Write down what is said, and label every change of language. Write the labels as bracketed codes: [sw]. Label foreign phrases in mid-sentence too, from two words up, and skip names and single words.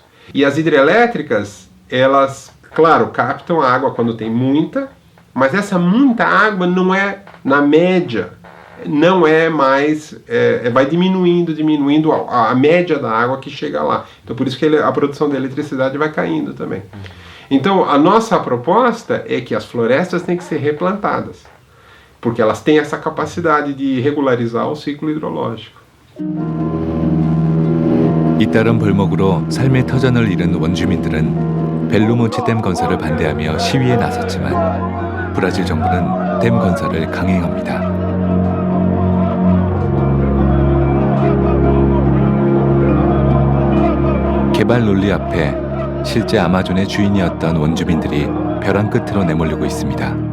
[pt] E as hidrelétricas, elas, claro, captam a água quando tem muita, mas essa muita água não é, na média, não é mais, vai diminuindo a média da água que chega lá. Então por isso que a produção de eletricidade vai caindo também. Então a nossa proposta é que as florestas têm que ser replantadas, porque elas têm essa capacidade de regularizar o ciclo hidrológico. [ko] 잇따른 벌목으로 삶의 터전을 잃은 원주민들은 벨로몬치 댐 건설을 반대하며 시위에 나섰지만 브라질 정부는 댐 건설을 강행합니다. 개발 논리 앞에 실제 아마존의 주인이었던 원주민들이 벼랑 끝으로 내몰리고 있습니다.